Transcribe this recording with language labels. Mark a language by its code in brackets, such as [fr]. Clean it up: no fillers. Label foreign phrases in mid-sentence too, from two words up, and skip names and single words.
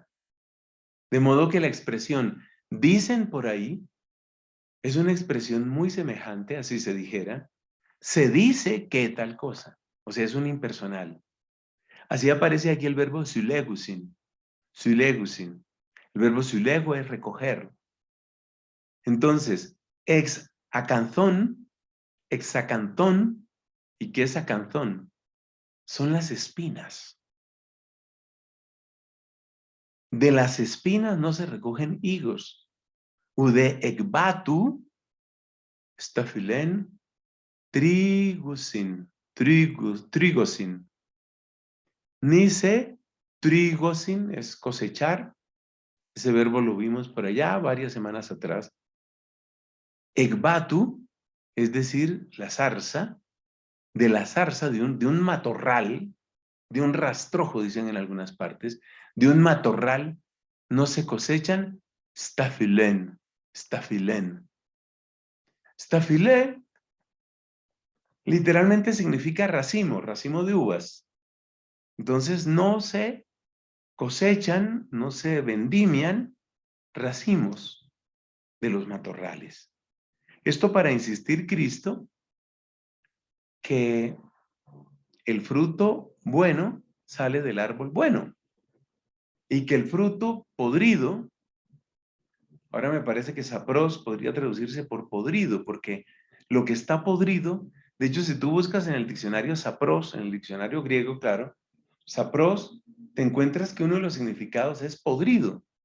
[es] De modo que la expresión dicen por ahí es una expresión muy semejante, así se dijera, se dice que tal cosa. O sea, es un impersonal. Así aparece aquí el verbo sylegusin. Sylegusin. El verbo sylego es recoger. Entonces, [el] ἐξ ἀκανθῶν, ἐξ ἀκανθῶν, [es] ¿y qué es acanzón? Son las espinas. De las espinas no se recogen higos. [el] Οὐδὲ ἐκ βάτου σταφυλὴν τρυγῶσιν, τρυγῶσιν. [es] Nice, trigosin es cosechar. Ese verbo lo vimos por allá varias semanas atrás. Ekbatu, es decir, la zarza, de la zarza, de un matorral, de un rastrojo, dicen en algunas partes, de un matorral, no se cosechan [el] σταφυλήν, σταφυλήν. [es] Staphyle literalmente significa racimo, racimo de uvas. Entonces no se cosechan, no se vendimian racimos de los matorrales. Esto para insistir Cristo que el fruto bueno sale del árbol bueno y que el fruto podrido, ahora me parece que sapros podría traducirse por podrido, porque lo que está podrido, de hecho si tú buscas en el diccionario sapros, en el diccionario griego, claro, sapros, te encuentras que uno de los significados es podrido.